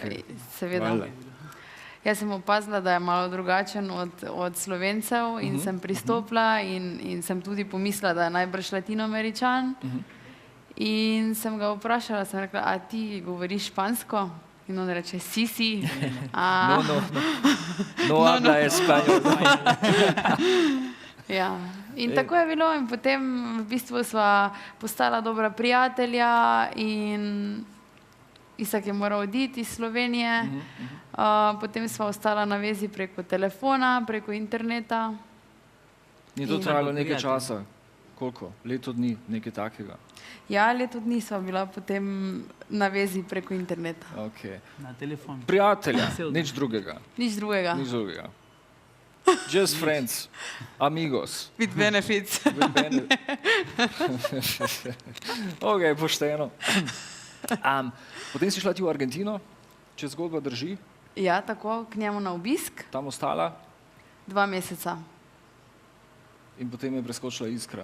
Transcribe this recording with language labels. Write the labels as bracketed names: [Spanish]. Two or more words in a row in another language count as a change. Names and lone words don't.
[Slovenian] Seveda. Valjda. Jaz sem opazila, da je malo drugačen od Slovencev in sem pristopila in sem tudi pomislila, da je najbrž Latinoameričan. In sem ga vprašala, sem rekla, a ti govoriš špansko? In on reče, si. [Spanish] No, habla español. [Slovenian] Ja. In tako je bilo in potem v bistvu sva postala dobra prijatelja in Isak je moral oditi iz Slovenije. Potem sva ostala na vezi preko telefona, preko interneta. Ni to In- trajalo nekaj Prijatelj. časa? Koliko? Leto dni, nekaj takega? Ja, leto dni sva bila potem na vezi preko interneta. Ok. Na telefon. Prijatelja, Vse od- nič drugega. Nič drugega. Nič drugega. [English] Just friends, amigos. With benefits. [Slovenian] Ok, pošteno. Potem si šla ti v Argentino, če zgodba drži, Ja, tako, k njemu na obisk, tam ostala 2 meseca. in potem je preskočila iskra.